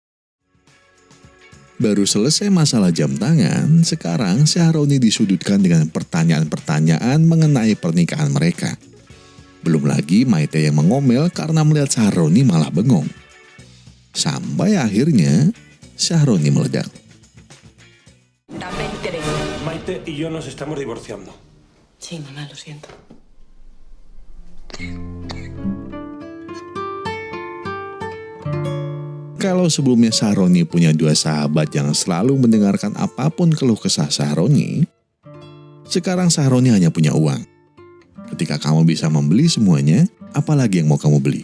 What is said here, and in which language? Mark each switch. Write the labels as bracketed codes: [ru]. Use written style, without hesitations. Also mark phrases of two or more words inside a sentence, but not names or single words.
[id] Baru selesai masalah jam tangan, sekarang Syahroni disudutkan dengan pertanyaan-pertanyaan mengenai pernikahan mereka. Belum lagi Maite yang mengomel karena melihat Syahroni malah bengong. Sampai akhirnya Syahroni meledak. [es] Maite y yo nos estamos divorciando. Sí, mamá, lo siento. [id] Kalau sebelumnya Syahroni punya dua sahabat yang selalu mendengarkan apapun keluh kesah Syahroni, sekarang Syahroni hanya punya uang. Ketika kamu bisa membeli semuanya, apalagi yang mau kamu beli?